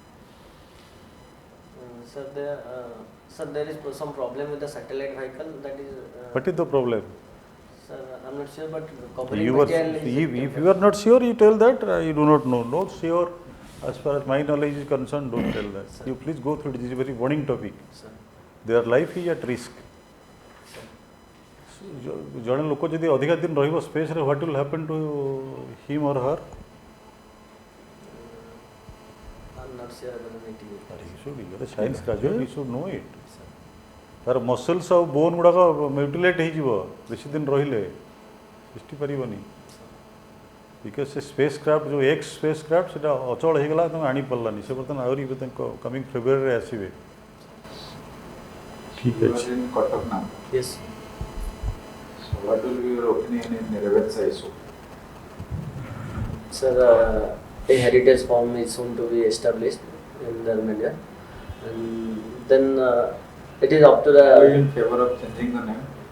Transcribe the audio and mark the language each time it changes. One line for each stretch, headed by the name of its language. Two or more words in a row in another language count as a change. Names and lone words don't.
English: Sir, there is some problem with the satellite vehicle. That is. What is the problem? Sir, I'm not sure, but covering You are, material if you are not sure, you tell that you do not know. Not sure, as far as my knowledge is concerned, don't tell that. Sir. You please go through it. This is a very warning topic. Sir. Their life is at risk.
Odia: ଜଣେ ଲୋକ ଯଦି ଅଧିକା ଦିନ ରହିବ ସ୍ପେସ୍ରେ,
English: what will happen to him or her? I'm not sure about it. science graduate, you should know it.
Odia: ତାର ମସଲ୍ସ ଆଉ ବୋନ୍ ଗୁଡ଼ାକ ମ୍ୟୁଟିଲେଟ୍ ହେଇଯିବ ବେଶୀ ଦିନ ରହିଲେ, ତିଷ୍ଠି ପାରିବନି। ବିକଜ ସେ
English: space craft
Odia: ଯେଉଁ
English: x space craft
Odia: ସେଟା ଅଚଳ ହେଇଗଲା, ତାଙ୍କୁ ଆଣିପାରିଲାନି। ସେ ବର୍ତ୍ତମାନ ଆହୁରି ତାଙ୍କ କମିଂ ଫେବୃଆରୀରେ ଆସିବେ। ଠିକ୍ ଅଛି। କଟକ ନା?
English: Yes. So what will be your opinion in Revensa issue? Sir, a heritage form is soon to be established in the media, and then it is up to Are you the. in favor of changing the name?